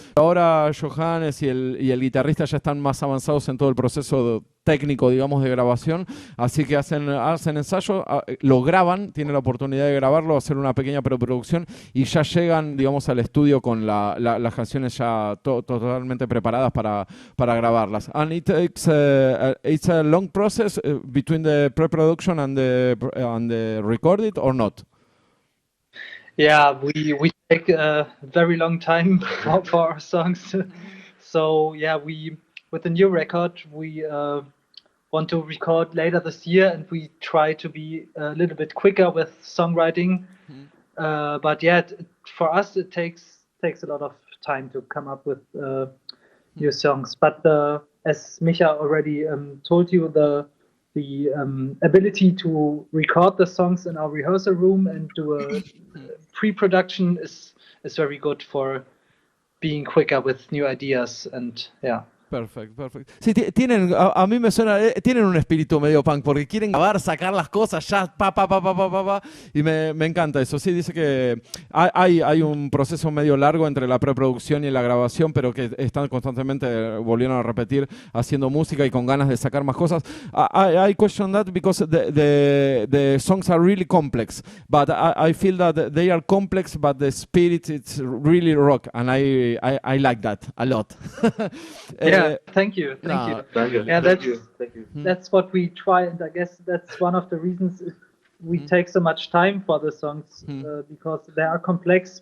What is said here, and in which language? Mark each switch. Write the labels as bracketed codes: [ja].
[es] Ahora Johannes y el guitarrista ya están más avanzados en todo el proceso técnico, digamos, de grabación, así que hacen ensayo, lo graban, tienen la oportunidad de grabarlo, hacer una pequeña preproducción y ya llegan, digamos, al estudio con las canciones ya totalmente preparadas para grabarlas. [en] And it's a long process between the pre-production and the recorded or not? Yeah, we take a very long time for our songs. So yeah, with the new record, we want to record later this year, and we try to be a little bit quicker with songwriting. But yeah, for us, it takes a lot of time to come up with new songs. But as Micha already told you, the ability to record the songs in our rehearsal room and do a pre-production is very good for being quicker with new ideas, and yeah. [es] Perfecto. Sí, tienen, a mí me suena, tienen un espíritu medio punk, porque quieren grabar, sacar las cosas ya, y me encanta eso. Sí, dice que hay un proceso medio largo entre la preproducción y la grabación, pero que están constantemente, volviendo a repetir, haciendo música y con ganas de sacar más cosas. [en] I question that because the songs are really complex, but I feel that they are complex, but the spirit, it's really rock, and I like that a lot. Yeah, thank you. Yeah, Thank you. that's what we try, and I guess that's one of the reasons we take so much time for the songs, because they are complex.